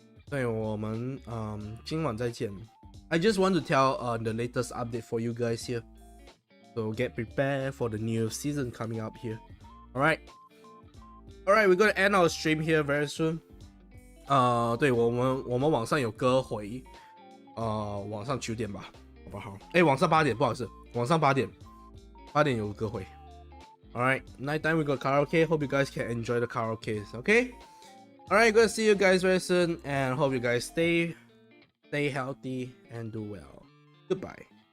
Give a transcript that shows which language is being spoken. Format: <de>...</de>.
<zh>对，我们今晚再见。</zh> <en>I just want to tell the latest update for you guys here. So get prepared for the new season coming up here. Alright, we're gonna end our stream here very soon.</en> <zh>对，我们晚上有歌回，晚上9点吧，好不好？晚上8点，不好意思，晚上8点有歌回。</zh> <en>Alright, nighttime we got karaoke. Hope you guys can enjoy the karaoke. Okay. Alright, gonna see you guys very soon, and hope you guys stay healthy and do well. Goodbye.</en>